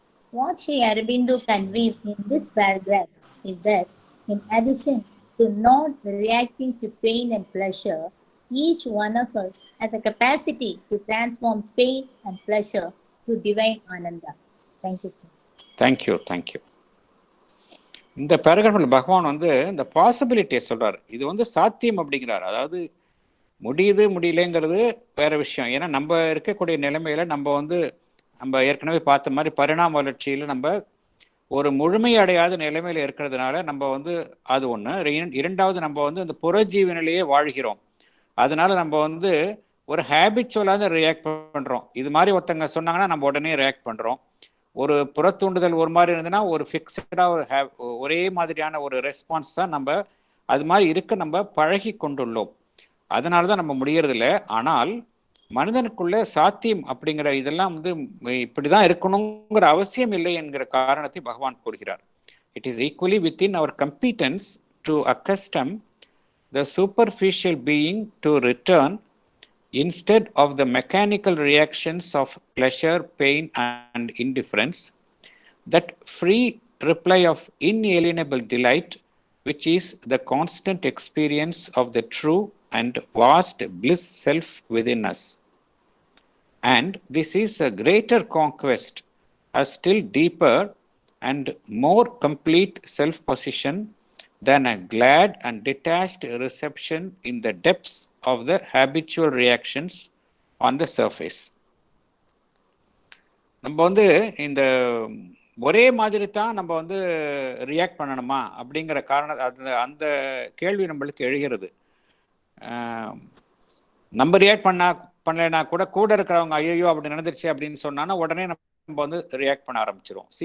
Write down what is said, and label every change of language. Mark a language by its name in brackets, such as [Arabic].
[English] What Sri Aurobindo conveys in this paragraph is that in addition to not reacting to pain and pleasure, each one of us has a capacity to transform pain and pleasure to divine Ananda. Thank you, sir. Thank you. [Tamil] இந்த பேராகிராஃபில் பகவான் வந்து இந்த பாசிபிலிட்டியை சொல்றாரு. இது வந்து சாத்தியம் அப்படிங்கிறார். அதாவது முடியுது முடியலைங்கிறது வேற விஷயம். ஏன்னா நம்ம இருக்கக்கூடிய நிலைமையில நம்ம ஏற்கனவே பார்த்த மாதிரி பரிணாம வளர்ச்சியில் நம்ம ஒரு முழுமையடையாத நிலைமையில இருக்கிறதுனால நம்ம வந்து அது ஒன்று. இரண்டாவது, நம்ம வந்து அந்த புறஜீவனிலேயே வாழ்கிறோம். அதனால நம்ம வந்து ஒரு ஹேபிச்சுவலாக ரியாக்ட் பண்ணுறோம். இது மாதிரி ஒருத்தங்க சொன்னாங்கன்னா நம்ம உடனே ரியாக்ட் பண்ணுறோம். ஒரு புறத்தூண்டுதல் ஒரு மாதிரி இருந்ததுன்னா ஒரு ஃபிக்ஸடாக ஒரே மாதிரியான ஒரு ரெஸ்பான்ஸ் தான் நம்ம அது மாதிரி இருக்க நம்ம பழகி கொண்டுள்ளோம். அதனால தான் நம்ம முடியறதில்ல. ஆனால் மனிதனுக்குள்ள சாத்தியம் அப்படிங்கிற இதெல்லாம் வந்து இப்படிதான் இருக்கணுங்கிற அவசியம் இல்லை என்கிற காரணத்தை பகவான் கூறுகிறார். [English] It is equally within our competence to accustom the superficial being to return instead of the mechanical reactions of pleasure, pain, and indifference, that free reply of inalienable delight, which is the constant experience of the true and vast bliss self within us. And this is a greater conquest, a still deeper and more complete self-possession than a glad and detached reception in the depths of the habitual reactions on the surface. [Tamil] நம்ம வந்து இந்த ஒரே மாதிரி தான் நம்ம வந்து react பண்ணணுமா அப்படிங்கிற அந்த கேள்வி நம்மளுக்கு எழுகிறது. நம்ம ரியாக்ட் பண்ணலைன்னா கூட இருக்கிறவங்க ஐயோ அப்படி நடந்துருச்சு அப்படின்னு சொன்னான்னா உடனே நம்ம வந்து ரியாக்ட் பண்ண ஆரம்பிச்சிரும்.